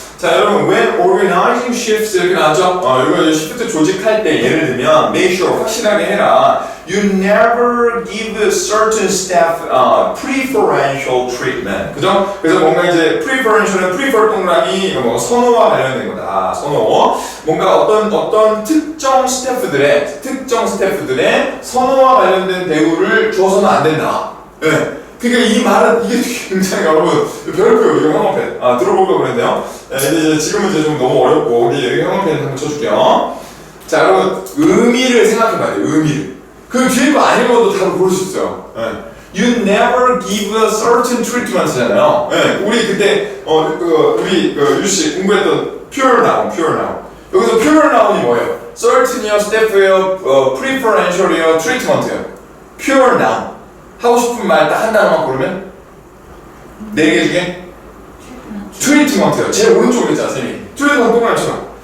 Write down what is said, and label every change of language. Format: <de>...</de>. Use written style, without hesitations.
<ko>자, 여러분</ko> <en>when organizing shifts</en> <ko>이렇게 나왔죠? 이거 시프트 조직할 때 예를 들면</ko> <en>make sure</en> <ko>확실하게 해라.</ko> <en>You never give certain staff preferential treatment.</en> <ko>그죠? 그래서 뭔가 이제 preferential은 prefer 동그라미 뭐 선호와 관련된 거다. 선호. 뭔가 어떤 특정 스태프들의 선호와 관련된 대우를 주어서는 안 된다. 네. 그러니까 이 말은 이게 굉장히 여러분 별표 이거 형광펜 들어볼까 그랬는데요. 이제 지금은 이제 좀 너무 어렵고 우리 형광펜 한번 쳐줄게요. 자, 여러분 의미를 생각해봐야 돼요. 의미를. 그 뒤에 거 안 읽어도 다 고를 수 있어요. 네.</ko> <en>You never give a certain treatment잖아요.</en> <ko>네. 우리 그때 우리 유씨 공부했던 pure noun. 여기서 pure noun이 뭐예요? certain이요, staff예요, preferential이요, treatment예요.</ko> <en>pure noun.</en> <ko>하고 싶은 말 딱 한 단어만 고르면 4개 중에 트리트먼트예요. 제일 오른쪽에 있잖아, 쌤이. 트리트먼트 동그라미처럼.</ko>